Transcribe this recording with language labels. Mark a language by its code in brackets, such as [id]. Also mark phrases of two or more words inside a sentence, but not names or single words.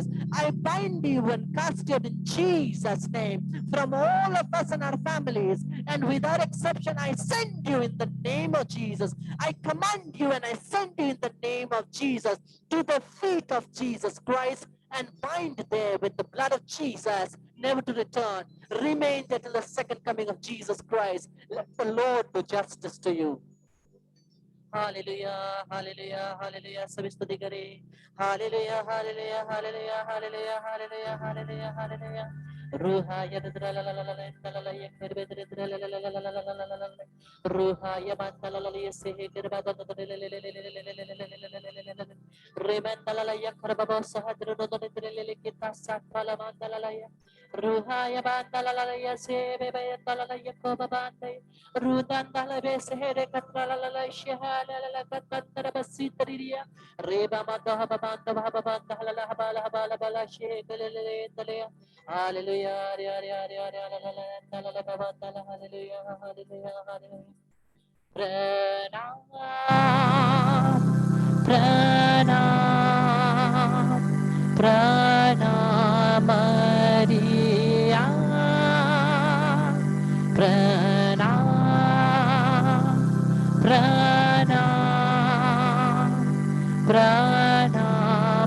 [en] I bind you and cast you out in Jesus' name from all of us and our families, and without exception I send you in the name of Jesus. I command you and I send you in the name of Jesus to the feet of Jesus Christ, and bind there with the blood of Jesus, never to return. Remain there till the second coming of Jesus Christ. Let the Lord do justice to you. [hi] हालेलुया हालेलुया हालेलुया। सभी स्तुति करें। हालेलुया हालेलुया हालेलुया हालेलुया हालेलुया हालेलुया हालेलुया। रूहा यदद्रा ला ला ला ला ला ला ये करबेद्रे द्रा ला ला ला ला ला ला ला ला रूहा यमांता ला ला ये से हे करबादा ले ले ले ले ले ले ले ले ले रेमंता ला ला ये करबाबा सहद्र नो दने द्रे ले ले किता सात ला मांता ला ला ये रूहा यमांता ला ला ये से बेबे ता ला ला ये को बांते रूदान ता ला बे से हे रे कत्रा ला ला शहा ला ला कत्तर बसी तरिया रेबा माता बांता बांता ला ला हबाला हबाला बाला शे ले ले तले हालेलुया रे रे रे रे ला ला ला ला ला बांता ला हालेलुया हालेलुया हालेलुया। प्रणाम प्रणाम प्रणाम मरिया प्रणाम प्रणाम प्रणाम